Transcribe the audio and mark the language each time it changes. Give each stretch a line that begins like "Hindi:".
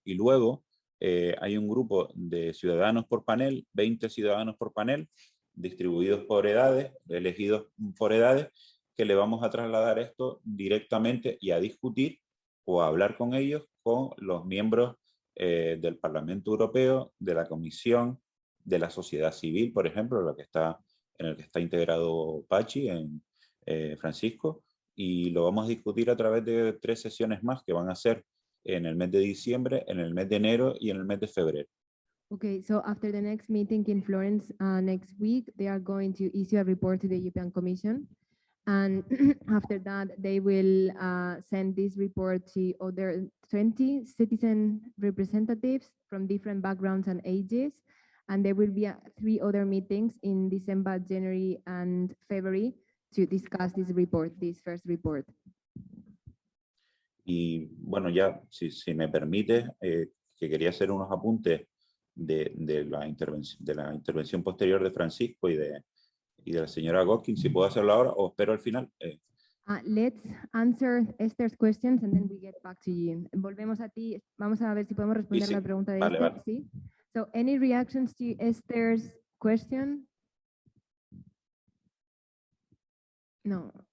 Spanish: Y luego hay un grupo de ciudadanos por panel, 20 ciudadanos por panel, distribuidos por edades, elegidos por edades, que le vamos a trasladar esto directamente y a discutir o a hablar con ellos, con los miembros del Parlamento Europeo, de la Comisión, de la sociedad civil, por ejemplo, en el que está integrado Pachi, Francisco, y lo vamos a discutir a través de 3 sesiones más que van a ser en el mes de diciembre, en el mes de enero y en el mes de febrero.
English: Okay, so after the next meeting in Florence next week, they are going to issue a report to the European Commission. And after that, they will send this report to other 20 citizen representatives from different backgrounds and ages. And there will be 3 other meetings in December, January, and February to discuss this report, this first report.
Spanish: Y bueno, ya, si me permite, que quería hacer unos apuntes de la intervención posterior de Francisco y de la señora Gotkin, si puedo hacerlo ahora o espero al final.
English: Let's answer Esther's questions and then we get back to you.
Spanish: Volvemos a ti. Vamos a ver si podemos responder la pregunta de Esther. Vale. ¿Sí?
English: So, any reactions to Esther's question? No.